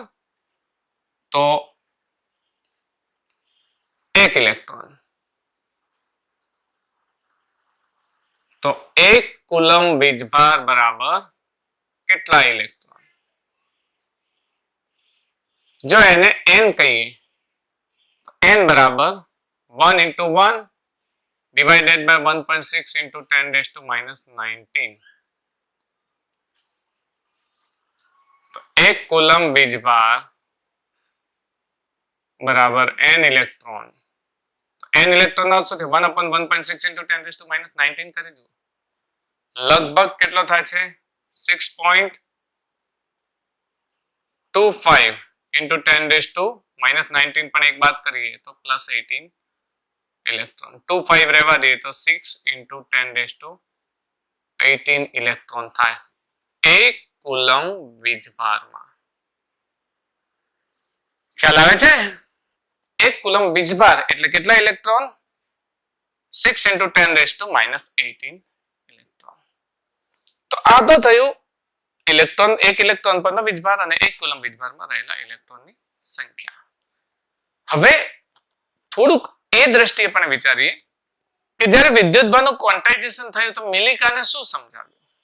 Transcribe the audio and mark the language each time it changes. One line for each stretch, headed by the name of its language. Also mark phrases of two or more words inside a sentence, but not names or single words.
Gujarati: તો 1 ઇલેક્ટ્રોન. તો 1 કુલંબ વીજભાર બરાબર કેટલા ઇલેક્ટ્રોન? જો એને n કહીએ તો n બરાબર
English: 1 into 1 divided by 1.6 into 10 raised to minus 19.
Gujarati: તો 1 કુલમ વીજભાર બરાબર n ઇલેક્ટ્રોન. n ઇલેક્ટ્રોન નો શું થાય
English: 1 upon 1.6 into 10 raised to minus 19
Gujarati: કરી દો. લગભગ કેટલો થાય છે
English: 6.25 into 10 raised to minus 19
Gujarati: પણ એક બાદ કરીએ તો plus 18 ઇલેક્ટ્રોન. 25 રહેવા દઈએ તો
English: 6 into 10 raised to 18
Gujarati: ઇલેક્ટ્રોન થાય 1 કુલમ વીજભારમાં. ખ્યાલ આવે છે? 1 કુલમ વીજભાર એટલે કેટલા ઇલેક્ટ્રોન
English: 6 into 10 raised to minus 18
Gujarati: ઇલેક્ટ્રોન. તો આ તો થયું ઇલેક્ટ્રોન 1 ઇલેક્ટ્રોન પરનો વીજભાર અને 1 કુલમ વીજભારમાં રહેલા ઇલેક્ટ્રોનની સંખ્યા. હવે થોડુંક એ દ્રષ્ટિએ પણ વિચારીએ કે જ્યારે વિદ્યુતભારનું ક્વોન્ટાઇઝેશન થયું તો મિલિકાને શું સમજાવ્યું?